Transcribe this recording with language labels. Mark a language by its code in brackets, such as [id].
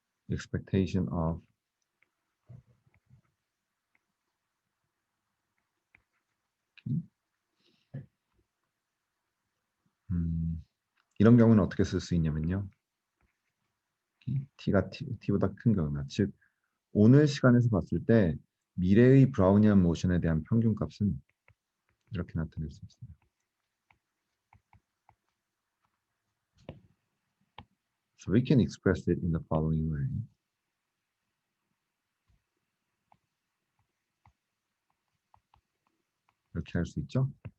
[ko] expectation of 이런 경우는 어떻게 쓸 수 있냐면요. t가 t보다 큰 경우나 즉 오늘 시간에서 봤을 때 미래의 브라우니안 모션에 대한 평균값은 이렇게 나타낼 수 있습니다. [en] So we can express it in the following way. [ko] 이렇게 할 수 있죠?